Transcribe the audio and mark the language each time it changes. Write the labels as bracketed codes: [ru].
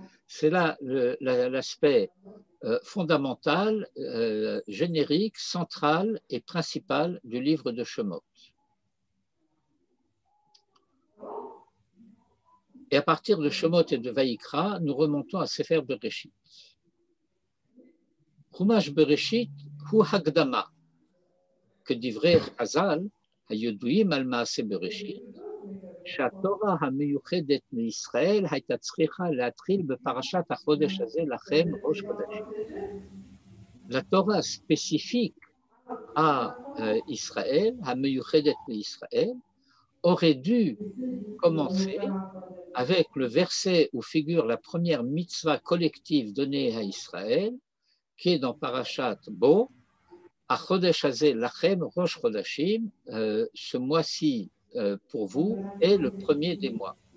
[fr] C'est là l'aspect fondamental, générique, central et principal du livre de Shemot. Et à partir de Shemot et de Vayikra, nous remontons à Sefer Bereshit. [he] Chumash Bereshit hu Hagdama, [fr] que dit vrai Chazal, [he] הידועים על מעשה בראשית, שהתורה המיוחדת לישראל הייתה צריכה להתחיל בפרשת החודש הזה לכם ראש חודשים. [fr] La Torah spécifique à Israël, המיוחדת לישראל, aurait dû commencer avec le verset où figure la première mitzvah collective donnée à Israël, qui est dans Parashat Bo, [he] Achodesh Hazeh Lachem Rosh Chodashim, [fr] ce mois-ci pour vous est le premier des mois.